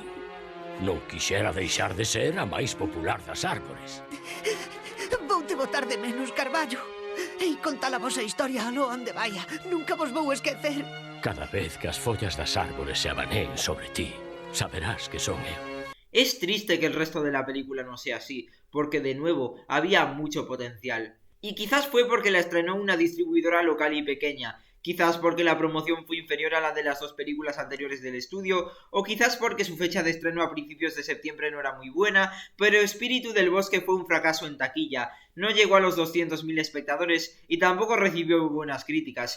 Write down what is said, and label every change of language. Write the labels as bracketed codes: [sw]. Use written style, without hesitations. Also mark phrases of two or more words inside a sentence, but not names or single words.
[gl] Non quixera deixar de ser a máis popular das árbores. Voute botar de menos, Carballo. E contar a vosa historia aló onde vaya. Nunca vos vou esquecer. Cada vez que as follas das árbores se abaneen sobre ti, saberás que son eu. [es] Es triste que el resto de la película no sea así, porque de nuevo había mucho potencial. Y quizás fue porque la estrenó una distribuidora local y pequeña. quizás porque la promoción fue inferior a la de las dos películas anteriores del estudio, o quizás porque su fecha de estreno a principios de septiembre no era muy buena, pero Espíritu del Bosque fue un fracaso en taquilla, no llegó a los 200.000 espectadores y tampoco recibió buenas críticas.